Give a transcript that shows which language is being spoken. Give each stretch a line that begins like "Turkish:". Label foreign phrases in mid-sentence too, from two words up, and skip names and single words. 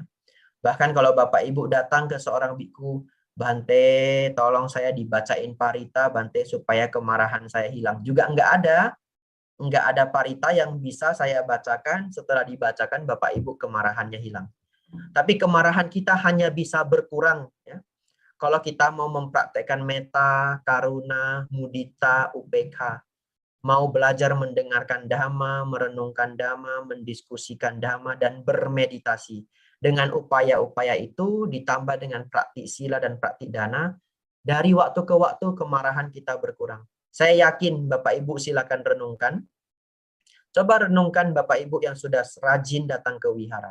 Indonesian: Bahkan kalau Bapak Ibu datang ke seorang biku, Bante, tolong saya dibacain parita, Bante, supaya kemarahan saya hilang. Juga enggak ada parita yang bisa saya bacakan, setelah dibacakan Bapak Ibu kemarahannya hilang. Tapi kemarahan kita hanya bisa berkurang. Ya. Kalau kita mau mempraktekkan metta, karuna, mudita, UPK, mau belajar mendengarkan dhamma, merenungkan dhamma, mendiskusikan dhamma, dan bermeditasi. Dengan upaya-upaya itu ditambah dengan praktik sila dan praktik dana, dari waktu ke waktu kemarahan kita berkurang. Saya yakin Bapak Ibu silakan renungkan. Coba renungkan Bapak Ibu yang sudah rajin datang ke wihara.